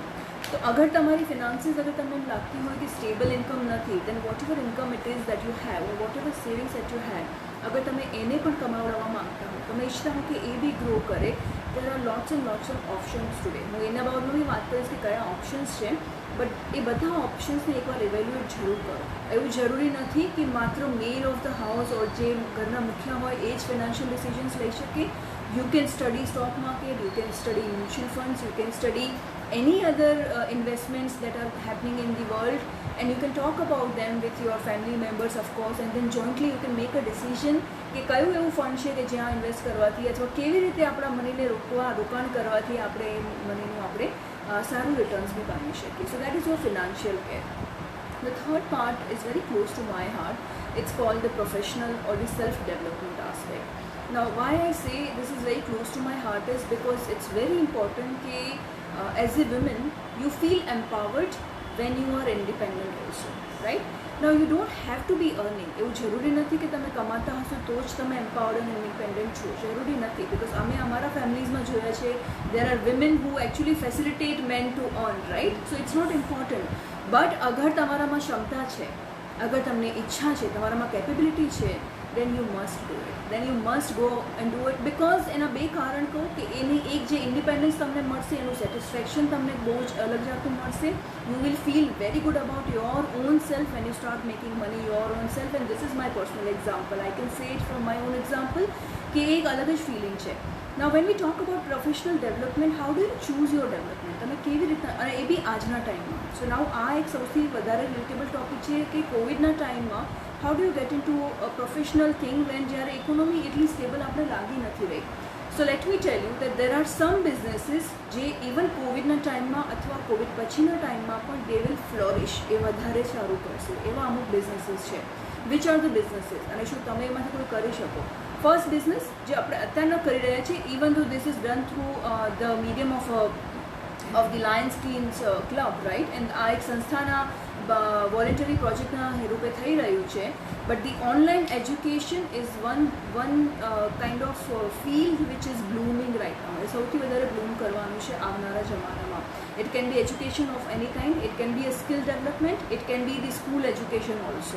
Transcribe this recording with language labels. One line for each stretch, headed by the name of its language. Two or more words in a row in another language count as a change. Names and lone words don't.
Gujarati: તો અગર તમારી ફિનાન્સીસ અગર તમને એમ લાગતી હોય કે
English: stable income નથી, then what ever income it is that you have, what ever savings that you have, વોટ એવર સેવિંગ્સ દેટ યુ હેવ,
Gujarati: અગર તમે એને પણ કમાવડાવવા માંગતા હો, તમે ઈચ્છતા હો કે એ બી ગ્રો કરે,
English: there are lots and lots of options today.
Gujarati: હું એના બાબતમાં બી વાત કરીશ કે કયા ઓપ્શન્સ છે, બટ એ બધા ઓપ્શન્સને એકવાર ઇવેલ્યુએટ જરૂર કરો. એવું જરૂરી નથી કે માત્ર
English: male of the house or
Gujarati: જે ઘરના મુખ્ય હોય એ જ
English: financial decisions
Gujarati: લઈ શકે.
English: You can study stock market, you can study mutual funds, you can study any other investments that are happening in the world, and you can talk about them with your family members of course, and then jointly you can make a decision
Gujarati: કે કયું એવું ફંડ છે કે જ્યાં ઇન્વેસ્ટ કરવાથી અથવા કેવી રીતે આપણા મનીને રોકાણ કરવાથી આપણે મનીનું આપણે સારું રિટર્ન્સ બી પામી શકીએ.
English: So that is your financial care. The third part is very close to my heart. It's called the professional or the self-development aspect. Now why I say this is very close to my heart is because it's very important that as a woman you feel empowered when you are independent also, right? Now you don't have to be earning.
Gujarati: એવું જરૂરી નથી કે તમે કમાતા હશો તો જ તમે
English: empowered and independent
Gujarati: છો, જરૂરી નથી.
English: because
Gujarati: અમે અમારા ફેમિલીઝમાં જોયા છે
English: there are women who actually facilitate men to earn, right? So it's not important.
Gujarati: but અગર તમારામાં ક્ષમતા છે, અગર તમને ઈચ્છા છે, તમારામાં કેપેબિલિટી છે,
English: then you must do it. Then you must go and do it because
Gujarati: એના બે કારણ કહું કે એની એક જે ઇન્ડિપેન્ડન્સ તમને મળશે એનું સેટિસ્ફેક્શન તમને બહુ જ અલગ જાતનું મળશે.
English: You will feel very good about your own self when you start making money your own self, and this is my personal example. I can say it from my own example
Gujarati: કે એક અલગ જ ફિલિંગ છે.
English: Now when we talk about professional development, how do you choose your development?
Gujarati: તમે કેવી રીતના, અને એ બી આજના ટાઈમમાં.
English: so now
Gujarati: આ એક સૌથી વધારે
English: relatable topic
Gujarati: છે કે કોવિડના ટાઈમમાં
English: how do you get into a professional thing when
Gujarati: જ્યારે ઇકોનોમી એટલી સ્ટેબલ આપણે લાગી નથી રહી.
English: So let me tell you that there are some businesses
Gujarati: જે ઇવન કોવિડના ટાઈમમાં અથવા કોવિડ પછીના ટાઈમમાં પણ
English: they will flourish,
Gujarati: એ વધારે સારું કરશે. એવા અમુક બિઝનેસીસ છે.
English: which are the businesses,
Gujarati: અને શું તમે એમાંથી કોઈ કરી શકો?
English: first business
Gujarati: જે આપણે અત્યારના કરી રહ્યા છીએ,
English: even though this is done through the medium of the Lions Teams Club, right?
Gujarati: And આ એક સંસ્થાના વોલેન્ટરી પ્રોજેક્ટના રૂપે થઈ રહ્યું છે.
English: But the online education is one kind of field which is blooming right now.
Gujarati: એ સૌથી વધારે બ્લૂમ કરવાનું છે આવનારા જમાનામાં.
English: it can be education of any kind, it can be a skill development, it can be the school education also.